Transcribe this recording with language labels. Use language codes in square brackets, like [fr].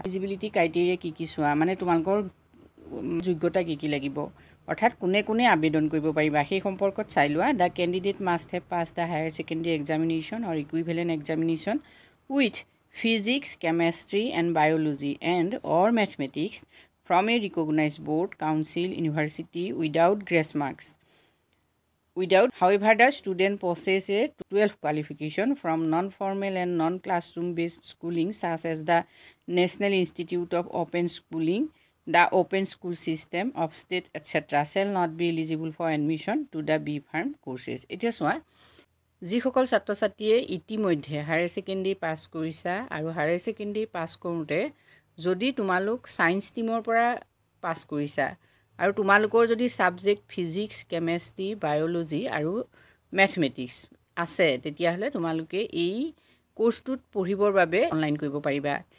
[as] Eligibility criteria কি চোৱা, মানে তোমালোকৰ যোগ্যতা কি লাগিব, অৰ্থাৎ কোনে কোনে আবেদন কৰিব পাৰিবা সেই সম্পৰ্কত চাই লোৱা। [en] The candidate must have pass the higher secondary examination or equivalent examination with physics, chemistry and biology and or mathematics from a recognised board, council, university without grace marks. However, the student possesses a 12th qualification from non-formal and non-classroom-based schooling such as the National Institute of Open Schooling, the Open School System of State, etc. shall not be eligible for admission to the B Farm courses. [as] এতিয়া চোৱা, যিসকল ছাত্ৰ ছাত্ৰীয়ে ইতিমধ্যে higher secondary pass কৰিছা আৰু higher secondary pass কৰোঁতে যদি তোমালোক ছায়েন্স ষ্ট্ৰীমৰ পৰা পাছ কৰিছা আৰু তোমালোকৰ যদি ছাবজেক্ট ফিজিক্স, কেমেষ্ট্ৰি, বায়'লজি আৰু মেথমেটিক্স আছে, তেতিয়াহ'লে তোমালোকে এই কোৰ্চটোত পঢ়িবৰ বাবে অনলাইন কৰিব পাৰিবা।